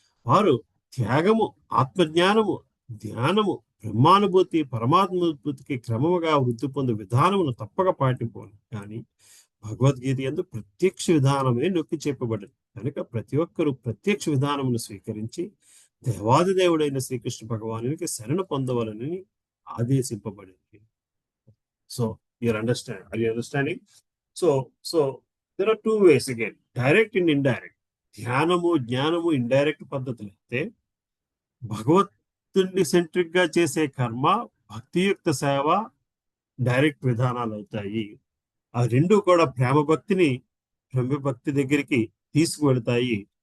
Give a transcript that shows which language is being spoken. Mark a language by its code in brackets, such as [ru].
[te] వారు త్యాగము, ఆత్మజ్ఞానము, ధ్యానము, బ్రహ్మానుభూతి, పరమాత్మానుభూతికి క్రమముగా వృద్ధి పొందే విధానమును తప్పక పాటింపాలి. కానీ భగవద్గీత యందు ప్రత్యక్ష విధానమే నొక్కి చెప్పబడింది కనుక ప్రతి ఒక్కరూ ప్రత్యక్ష విధానమును స్వీకరించి దేవాది దేవుడైన శ్రీకృష్ణ భగవానునికి శరణ పొందవలని ఆదేశింపబడింది. [en] So you're understanding? So there are 2 ways again, direct and indirect. [te] ధ్యానము, జ్ఞానము ఇండైరెక్ట్ పద్ధతులు అయితే, భగవత్తుని సెంట్రిక్ గా చేసే కర్మ, భక్తియుక్త సేవ డైరెక్ట్ విధానాలు అవుతాయి. ఆ 2 కూడా బ్రహ్మభక్తి దగ్గరికి తీసుకువెళ్తాయి.